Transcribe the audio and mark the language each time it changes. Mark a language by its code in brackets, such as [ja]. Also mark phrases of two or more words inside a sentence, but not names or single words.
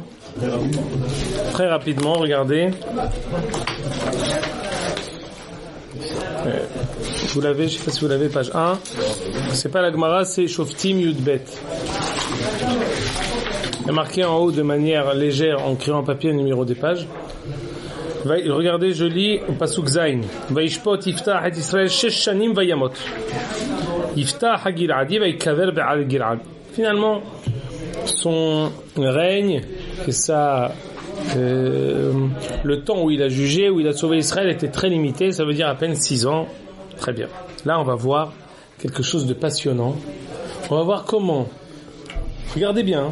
[fr] Très rapidement, regardez. Vous l'avez, je ne sais pas si vous l'avez, page 1. C'est pas la Gemara, c'est Shoftim Yudbet. Il y a marqué en haut de manière légère en crayon papier le numéro des pages. Regardez, je lis [he] פסוק ז. וישפט יפתח את ישראל 6 שנים וימת. יפתח הגלעדי ויקבר בעל גלעד. [fr] Finalement, son règne et le temps où il a jugé, où il a sauvé Israël était très limité, ça veut dire à peine 6 ans. Très bien. Là, on va voir quelque chose de passionnant. On va voir comment. Regardez bien.